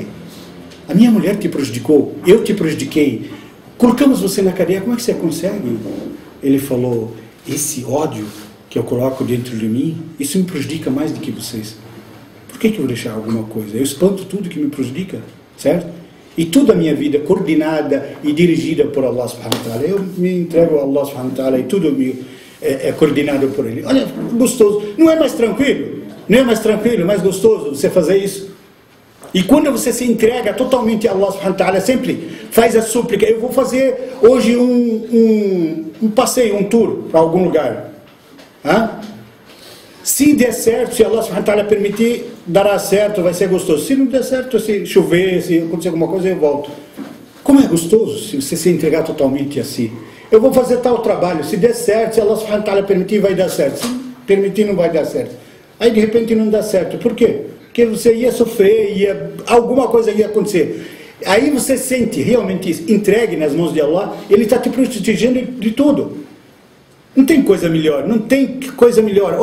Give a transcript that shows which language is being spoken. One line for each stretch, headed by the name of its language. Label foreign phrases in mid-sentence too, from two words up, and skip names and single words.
Portuguese: A minha mulher te prejudicou, eu te prejudiquei, colocamos você na cadeia, como é que você consegue? Ele falou: esse ódio que eu coloco dentro de mim, isso me prejudica mais do que vocês. Por que eu vou deixar alguma coisa? Eu espanto tudo que me prejudica, certo? E toda a minha vida coordenada e dirigida por
Arabic: الله سبحانه وتعالى.
Portuguese: Eu me entrego a
Arabic: الله سبحانه وتعالى
Portuguese: e tudo é coordenado por Ele. Olha, gostoso. Não é mais tranquilo? Não é mais tranquilo, mais gostoso você fazer isso? E quando você se entrega totalmente a
Arabic: الله سبحانه وتعالى,
Portuguese: sempre faz a súplica: eu vou fazer hoje um passeio, um tour para algum lugar. Se der certo, se
Arabic: الله سبحانه وتعالى
Portuguese: permitir, dará certo, vai ser gostoso. Se não der certo, se chover, se acontecer alguma coisa, eu volto. Como é gostoso se você se entregar totalmente assim. Eu vou fazer tal trabalho, se der certo, se
Arabic: الله سبحانه وتعالى
Portuguese: permitir, vai dar certo. Se permitir, não vai dar certo. Aí de repente não dá certo. Por quê? Porque você ia sofrer, alguma coisa ia acontecer. Aí você sente realmente isso, entregue nas mãos de Allah, Ele está te protegendo de tudo. Não tem coisa melhor, não tem coisa melhor.